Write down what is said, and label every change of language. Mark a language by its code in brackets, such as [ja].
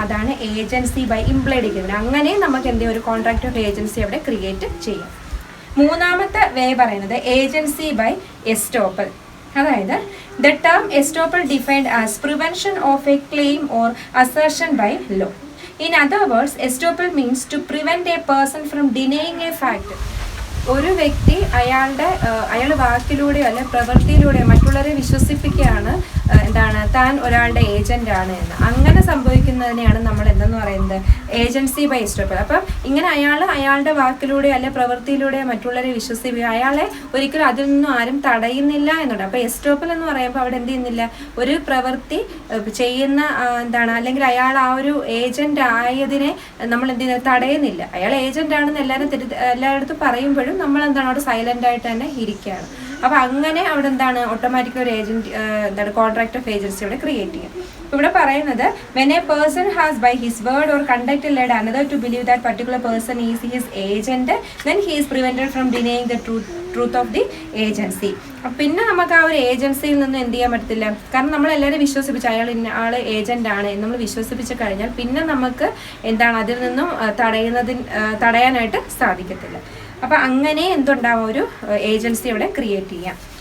[ml] അതാണ് agency by implied agreement. അങ്ങനെ നമുക്ക് എന്തെങ്കിലും ഒരു കോൺട്രാക്ട് ഓഫ് ഏജൻസി അവിടെ ക്രിയേറ്റ് ചെയ്യാം. മൂന്നാമത്തെ വേ പറയുന്നത് ഏജൻസി ബൈ എസ്റ്റോപ്പൽ. അതായത് [en] The term estoppel defined as prevention of a claim or assertion by law. In other words, estoppel means to prevent a person from denying a fact. [ml] ഒരു വ്യക്തി അയാൾ വാക്കിലൂടെയോ അല്ലെ പ്രവൃത്തിയിലൂടെയോ മറ്റുള്ളവരെ വിശ്വസിപ്പിക്കുകയാണ് എന്താണ് താൻ ഒരാളുടെ ഏജന്റ് ആണ് എന്ന്. അങ്ങനെ സംഭവിക്കുന്നതിനെയാണ് നമ്മൾ എന്തെന്ന് പറയുന്നത്, ഏജൻസി ബൈ എസ്റ്റോപ്പൽ. അപ്പം ഇങ്ങനെ അയാളുടെ വാക്കിലൂടെയോ അല്ലെ പ്രവൃത്തിയിലൂടെയോ മറ്റുള്ളവരെ വിശ്വസിപ്പിക്കുക, അയാളെ ഒരിക്കലും അതിൽ നിന്നും ആരും തടയുന്നില്ല എന്നുണ്ട്. അപ്പോൾ എസ്റ്റോപ്പൽ എന്ന് പറയുമ്പോൾ അവിടെ എന്ത് ചെയ്യുന്നില്ല, ഒരു പ്രവൃത്തി ചെയ്യുന്ന അല്ലെങ്കിൽ അയാൾ ആ ഒരു ഏജന്റ് ആയതിനെ നമ്മൾ എന്ത് ചെയ്യുന്നത്, തടയുന്നില്ല. അയാൾ ഏജന്റ് ആണെന്ന് എല്ലായിടത്തും പറയുമ്പോഴും നമ്മൾ അവിടെ സൈലന്റ് ആയിട്ട് തന്നെ ഇരിക്കുകയാണ്. അപ്പൊ അങ്ങനെ അവിടെ ഓട്ടോമാറ്റിക്കലി ഒരു ഏജന്റ് കോൺട്രാക്ട് ഓഫ് ഏജൻസി അവിടെ ക്രിയേറ്റ് ചെയ്യും. ഇവിടെ പറയുന്നത് [en] when a person has by his word or conduct led another to believe that particular person is his agent, then he is prevented from denying the truth of the agency. [ml] പിന്നെ നമുക്ക് ആ ഒരു ഏജൻസിയിൽ നിന്ന് എന്ത് ചെയ്യാൻ പറ്റത്തില്ല, കാരണം നമ്മൾ എല്ലാവരും വിശ്വസിപ്പിച്ച് ആള് ഏജന്റ് ആണ് എന്ന് നമ്മൾ വിശ്വസിപ്പിച്ച് കഴിഞ്ഞാൽ പിന്നെ നമുക്ക് അതിൽ നിന്നും തടയാനായിട്ട് സാധിക്കത്തില്ല. അപ്പൊ അങ്ങനെ എന്തുണ്ടാവും, ഒരു ഏജൻസി അവിടെ ക്രിയേറ്റ് ചെയ്യാം.